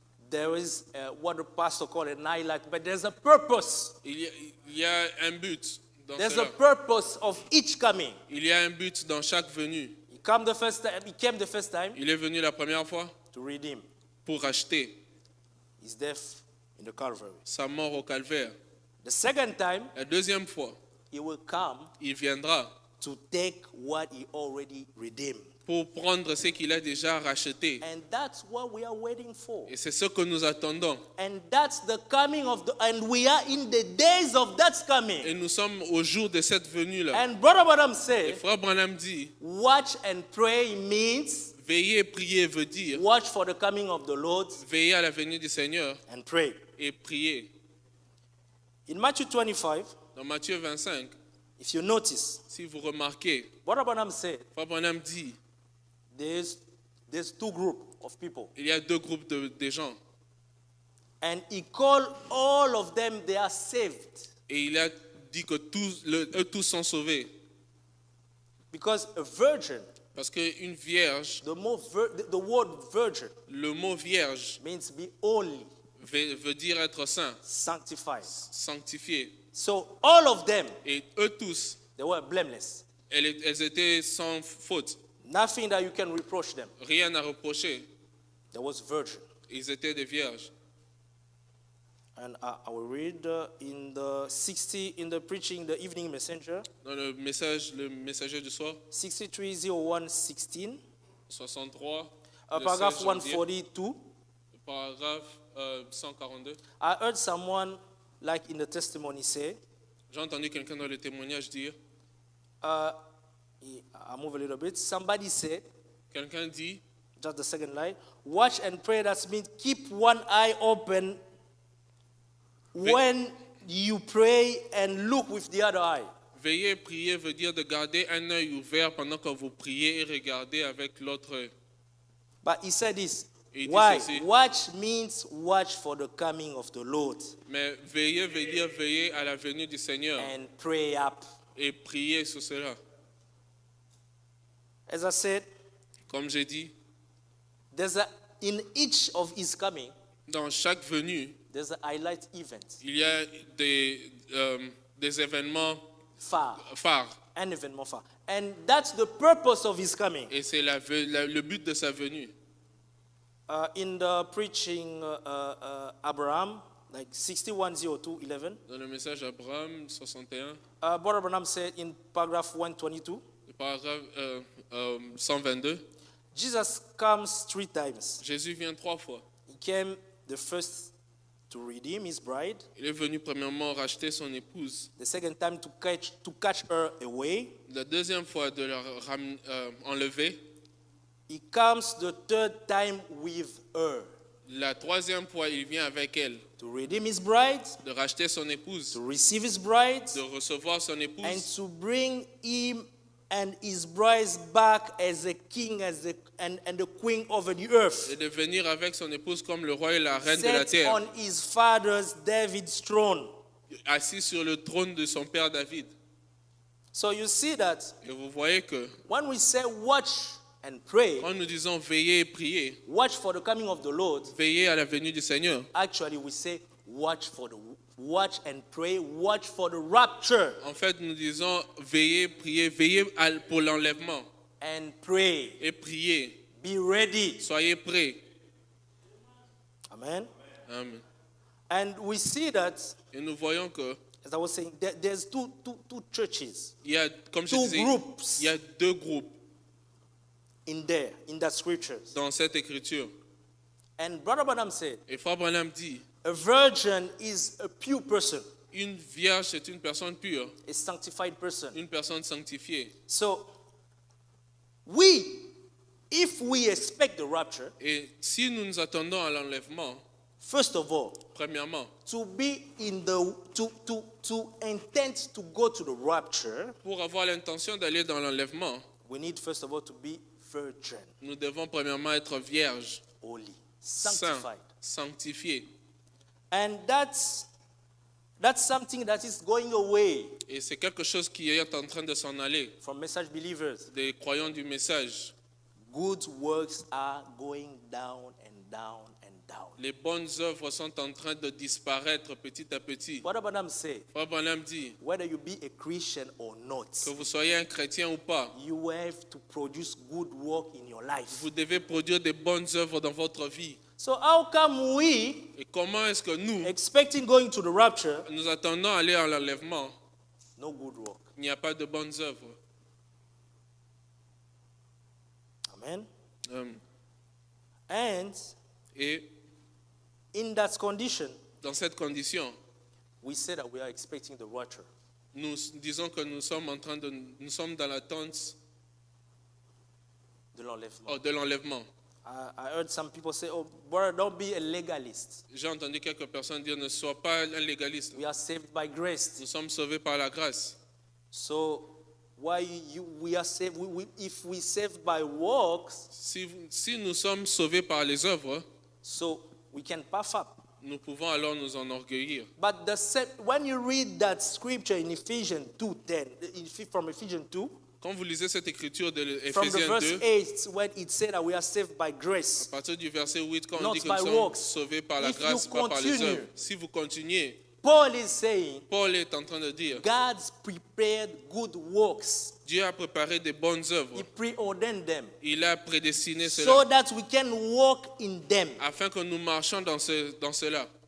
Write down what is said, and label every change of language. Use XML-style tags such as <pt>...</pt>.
<en>there is what the pastor called an highlight, but there's a purpose.</en> <fr>il y a un but dans</fr> <en>There's a</en> <fr>cela.</fr> <en>purpose of each coming.</en> <fr>Il y a un but dans chaque venue.</fr> <en>He came the first time</en> <fr>Il est venu la première fois</fr> <en>to redeem</en> <fr>pour racheter</fr> <en>his death in the Calvary.</en> <fr>sa mort au calvaire.</fr> <en>The second time,</en> <fr>La deuxième fois,</fr> <en>he will come</en> <fr>il viendra</fr> <en>to take what he already redeemed.</en> <fr>pour prendre ce qu'il a déjà racheté.</fr> <en>And that's what we are waiting for.</en> <fr>Et c'est ce que nous attendons.</fr> <en>And that's the coming and we are in the days of that coming.</en> <fr>Et nous sommes au jour de cette venue-là.</fr> <en>And Brother Branham</en> <fr>Et</fr> <en>said,</en> <fr>frère Branham dit,</fr> <en>watch and pray means</en> <fr>veiller et prier veut dire</fr> <en>watch for the coming of the Lord</en> <fr>veiller à la venue du Seigneur</fr> <en>and pray.</en> <fr>et prier.</fr> <en>In Matthew 25,</en> <fr>Dans Matthieu 25,</fr> <en>if you notice,</en> <fr>si vous remarquez,</fr> <en>Brother Branham said,</en> <fr>frère Branham dit,</fr> <en>there's 2 groups of people.</en> <fr>il y a 2 groupes de gens.</fr> <en>And he called all of them, they are saved.</en> <fr>Et il a dit que eux tous sont sauvés.</fr> <en>Because a virgin,</en> <fr>Parce qu'une vierge,</fr> <en>the word virgin</en> <fr>le mot vierge</fr> <en>means be holy,</en> <fr>veut dire être saint,</fr> <en>sanctified.</en> <fr>sanctifié.</fr> <en>So all of them,</en> <fr>Et eux tous,</fr> <en>they were blameless.</en> <fr>elles étaient sans faute.</fr> <en>Nothing that you can reproach them.</en> <fr>Rien à reprocher.</fr> <en>There was virgin.</en> <fr>Ils étaient des vierges.</fr> <en>And I will read in the preaching, the evening messenger,</en> <fr>Dans le messager du soir,</fr> <en>6301:16,</en> <fr>63, le</fr> <en>paragraph</en> <fr>16 janvier,</fr> <en>142.</en> <fr>paragraphe 142.</fr> <en>I heard someone, like in the testimony, say,</en> <fr>J'ai entendu quelqu'un dans le témoignage dire,</fr> <en>I move a little bit. Somebody said,</en> <fr>quelqu'un dit,</fr> <en>just the second line, watch and pray. That means keep one eye open when you pray and look with the other eye.</en> <fr>veiller et prier veut dire de garder un œil ouvert pendant que vous priez et regardez avec l'autre œil.</fr> <en>But he said this.</en> <fr>Il dit</fr> <en>Why?</en> <fr>ceci.</fr> <en>Watch means watch for the coming of the Lord</en> <fr>Mais veiller veut dire veiller à la venue du Seigneur</fr> <en>and pray up.</en> <fr>et prier sur cela.</fr> <en>As I said,</en> <fr>Comme j'ai dit,</fr> <en>in each of his coming,</en> <fr>dans chaque venue,</fr> <en>there's a highlight event.</en> <fr>il y a des événements phares. An événement phare.</fr> <en>And that's the purpose of his coming.</en> <fr>Et c'est le but de sa venue.</fr> <en>In the preaching, Abraham, like 61:02:11,</en> <fr>Dans le message Abraham 61,</fr> <en>Brother Branham said in paragraph 122,</en> <fr>le paragraphe 122,</fr> <en>Jesus comes 3 times.</en> <fr>Jésus vient 3 fois.</fr> <en>He came the first to redeem his bride,</en> <fr>Il est venu premièrement racheter son épouse.</fr> <en>the second time to catch her away.</en> <fr>La deuxième fois de la enlever.</fr> <en>He comes the third time with her</en> <fr>La troisième fois, il vient avec elle.</fr> <en>to redeem his bride,</en> <fr>De racheter son épouse.</fr> <en>to receive his bride,</en> <fr>De recevoir son</fr> <en>and</en> <fr>épouse.</fr> <en>to bring him and his bride back as a king and the queen over the earth,</en> <fr>Et de venir avec son épouse comme le roi et la reine de la</fr> <en>set</en> <fr>terre.</fr> <en>on his father's David's throne.</en> <fr>Assis sur le trône de son père David.</fr> <en>So you see that</en> <fr>Et vous voyez que</fr> <en>when we say watch and pray,</en> <fr>quand nous disons veiller et prier,</fr> <en>watch for the coming of the Lord,</en> <fr>veiller à la venue du Seigneur,</fr> <en>actually we say watch and pray, watch for the rapture</en> <fr>en fait, nous disons veiller, prier, pour l'enlèvement</fr> <en>and pray.</en> <fr>et prier.</fr> <en>Be ready.</en> <fr>Soyez prêts.</fr> <en>Amen.</en> <fr>Amen.</fr> <en>And we see that,</en> <fr>Et nous voyons que</fr> <en>as I was saying, there's two churches</en> <fr>il y a, comme je</fr> <en>Two</en> <fr>disais,</fr> <en>groups.</en> <fr>il y a deux groupes</fr> <en>in that scriptures.</en> <fr>dans cette écriture.</fr> <en>And Brother Branham said,</en> <fr>Et Frère Branham dit,</fr> <en>a virgin is a pure person,</en> <fr>une vierge est une personne pure,</fr> <en>a sanctified person.</en> <fr>une personne sanctifiée.</fr> <en>So, if we expect the rapture,</en> <fr>Et si nous nous attendons à l'enlèvement,</fr> <en>first of all,</en> <fr>premièrement,</fr> <en>to be in the to intend to go to the rapture,</en> <fr>pour avoir l'intention d'aller dans l'enlèvement,</fr> <en>we need first of all to be virgin,</en> <fr>nous devons premièrement être vierges,</fr> <en>holy,</en> <fr>saints,</fr> <en>sanctified.</en> <fr>sanctifiés.</fr> <en>And that's something that is going away</en> <fr>Et c'est quelque chose qui est en train de s'en aller</fr> <en>from message believers.</en> <fr>des croyants du message.</fr> <en>Good works are going down and down and down.</en> <fr>Les bonnes œuvres sont en train de disparaître petit à petit.</fr> <en>What Branham say?</en> <fr>Frère Branham dit,</fr> <en>Whether you be a Christian or not,</en> <fr>que vous soyez un chrétien ou pas,</fr> <en>you have to produce good work in your life.</en> <fr>vous devez produire des bonnes œuvres dans votre vie.</fr> <en>So how come we,</en> <fr>Et comment est-ce que nous,</fr> <en>expecting going to the rapture,</en> <fr>nous attendons à aller à l'enlèvement,</fr> <en>no good work?</en> <fr>il n'y a pas de bonnes œuvres?</fr> <en>Amen.</en> <fr>Et</fr> <en>And in that condition,</en> <fr>dans cette condition,</fr> <en>we say that we are expecting the rapture.</en> <fr>nous disons que nous sommes dans l'attente De l'enlèvement. de l'enlèvement.</fr> <en>I heard some people say, oh, brother, don't be a legalist.</en> <fr>J'ai entendu quelques personnes dire, ne sois pas un légaliste.</fr> <en>We are saved by grace.</en> <fr>Nous sommes sauvés par la grâce.</fr> <en>So why we are saved? If we saved by works,</en> <fr>Si nous sommes sauvés par les œuvres,</fr> <en>so we can puff up.</en> <fr>nous pouvons alors nous enorgueillir.</fr> <en>But when you read that scripture in Ephesians 2:10, from Ephesians 2,</en> <fr>Quand vous lisez cette écriture de</fr> <en>from the</en> <fr>Éphésiens</fr> <en>verse</en> <fr>2,</fr> <en>8, when it said that we are saved by</en> <fr>à</fr> <en>grace,</en> <fr>partir du verset 8, quand on</fr> <en>Not</en> <fr>dit que</fr> <en>by</en> <fr>nous sommes</fr> <en>works.</en> <fr>sauvés par la</fr> <en>If</en> <fr>grâce,</fr> <en>you</en> <fr>pas par les</fr> <en>continue,</en> <fr>œuvres. Si vous continuez,</fr> <en>Paul is saying,</en> <fr>Paul est en train de dire,</fr> <en>God's prepared good works.</en> <fr>Dieu a préparé des bonnes</fr> <en>He</en> <fr>œuvres.</fr> <en>preordained them</en> <fr>Il a prédestiné</fr> <en>so</en> <fr>cela</fr> <en>that we can walk in them.</en> <fr>afin que nous marchions dans cela.</fr>